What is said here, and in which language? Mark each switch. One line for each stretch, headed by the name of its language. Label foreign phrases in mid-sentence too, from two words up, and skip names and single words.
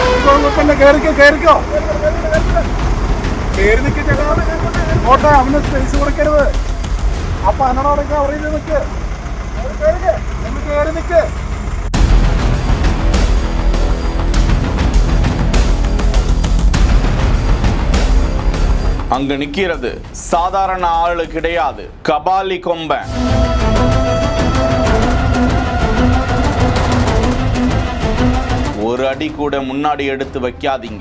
Malayalam: കുഴപ്പമില്ല, കയറിക്കോ കയറിക്കോ, കയറി നിൽക്ക് ചേട്ടാ. ഓട്ടെ, അവന് സ്പേസ് കൊടുക്കരുത്. അപ്പൊ എന്നോടൊക്കെ അവിടെ നിൽക്ക്, കയറി നിൽക്ക്.
Tamil: அங்கு நிற்கிறது சாதாரண ஆளு கிடையாது, கபாலி கொம்பன். ஒரு அடி கூட முன்னாடி எடுத்து வைக்காதீங்க.